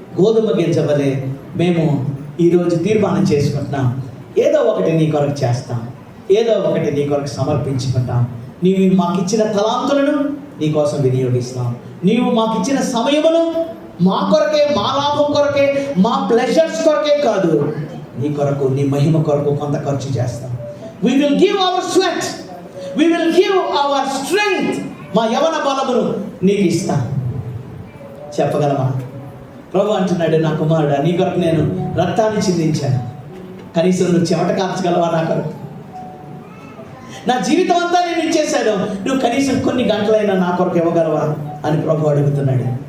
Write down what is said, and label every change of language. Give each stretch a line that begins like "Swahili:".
Telugu: గోధుమ గింజవలే మేము ఈరోజు తీర్మానం చేసుకుంటున్నాం, ఏదో ఒకటి నీ కొరకు చేస్తాం, ఏదో ఒకటి నీ కొరకు సమర్పించుకుంటాం. నీవు మాకు ఇచ్చిన తలాంతులను నీ కోసం వినియోగిస్తాం. నీవు మాకు ఇచ్చిన సమయమును మా కొరకే, మా లాభం కొరకే, మా ప్లెజర్స్ కొరకే కాదు, నీ కొరకు, నీ మహిమ కొరకు కొంత ఖర్చు చేస్తాం.
English: We will give our sweat, we will give our strength.
Telugu: మా యవన బలమును నీకు ఇస్తాం. చెప్పగలమా? ప్రభు అంటున్నాడు, నా కుమారుడా, నీ కొరకు నేను రక్తాన్ని చిందించాను, కనీసం నువ్వు చెమట కార్చగలవా నా కొరకు? నా జీవితం అంతా నేను ఇచ్చేశాను, నువ్వు కనీసం కొన్ని గంటలైనా నా కొరకు ఇవ్వగలవా అని ప్రభు అడుగుతున్నాడు.